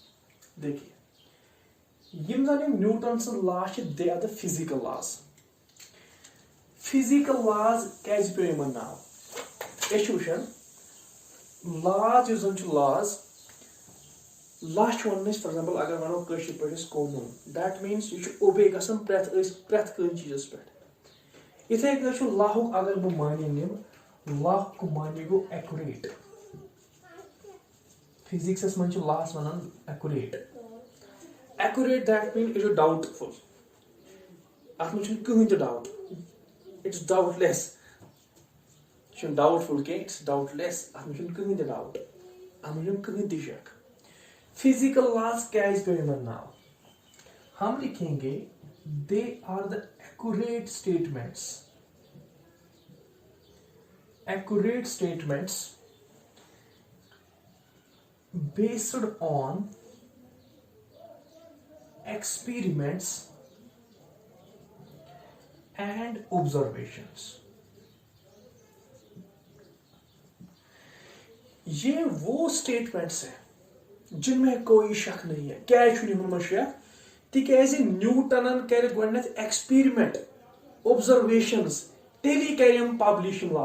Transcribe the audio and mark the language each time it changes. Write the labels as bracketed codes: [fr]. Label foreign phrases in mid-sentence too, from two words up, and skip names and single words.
[ks] देखिए यम जन न्यूटन [en] law they are the physical laws. physical laws [ks] कैसे पे यमन नाव एशुशन लॉज जो जन लॉज लॉज वन [en] for example [ks] अगर वनो कशिर पे कानून, [en] that means [ks] ये ओबे गसन प्रथ कन चीजस पे। इथे कछु लॉ अगर बह मानी निम लॉ को मानी गो एक्यूरेट। फिजिक्स मन लॉस वनान एक्यूरेट। [en] accurate that mean it is doubtful. [ks] अत मन कहीं तो डाउट, [en] it's doubtless. doubtful के it's doubtless, [ks] अत मन कहीं तो डाउट, अत मन कहीं तो शक। [en] physical laws [hi] कैसे पे नाउ हम लिखेंगे [en] they are the accurate statements. Accurate statements based on experiments and observations। [hi] ये वो स्टेटमेंट्स हैं जिनमें कोई शक नहीं है। क्या है शक? [ks] तिकाज न्यूटन कर गोडनेथ [en] experiment, observations, [ks] तेली करें पब्लिश लॉ।